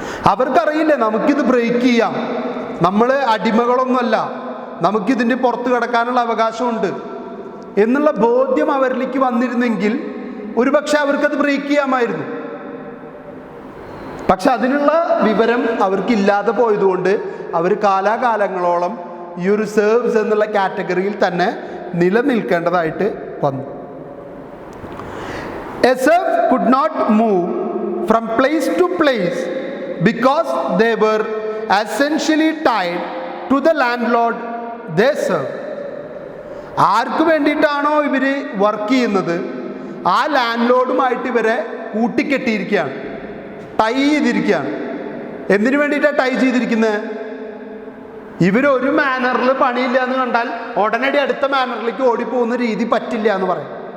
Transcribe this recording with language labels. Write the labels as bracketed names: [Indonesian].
[Malayalam] അവർക്കറിയില്ല നമുക്കിത് ബ്രേക്ക് ചെയ്യാം, നമ്മൾ അടിമകളൊന്നുമല്ല, നമുക്കിതിൻ്റെ പുറത്ത് കിടക്കാനുള്ള അവകാശമുണ്ട് എന്നുള്ള ബോധ്യം അവരിലേക്ക് വന്നിരുന്നെങ്കിൽ ഒരുപക്ഷെ അവർക്കത് ബ്രേക്ക് ചെയ്യാമായിരുന്നു. പക്ഷെ അതിനുള്ള വിവരം അവർക്കില്ലാതെ പോയതുകൊണ്ട് അവർ കാലാകാലങ്ങളോളം ഈ ഒരു സെർവ്സ് എന്നുള്ള കാറ്റഗറിയിൽ തന്നെ നിലനിൽക്കേണ്ടതായിട്ട് വന്നു. [English] A serf could not move from place to place because they were essentially tied to the landlord they serve. [Malayalam] ആർക്ക് വേണ്ടിയിട്ടാണോ ഇവർ വർക്ക് ചെയ്യുന്നത് ആ ലാൻഡ് ലോഡുമായിട്ട് ഇവരെ കൂട്ടിക്കെട്ടിയിരിക്കുകയാണ്, ടൈ ചെയ്തിരിക്കുകയാണ്. എന്തിനു വേണ്ടിയിട്ടാണ് ടൈ ചെയ്തിരിക്കുന്നത്? ഇവരൊരു മാനറിൽ പണിയില്ല എന്ന് കണ്ടാൽ ഉടനടി അടുത്ത മാനറിലേക്ക് ഓടിപ്പോകുന്ന രീതി പറ്റില്ല എന്ന് പറയും.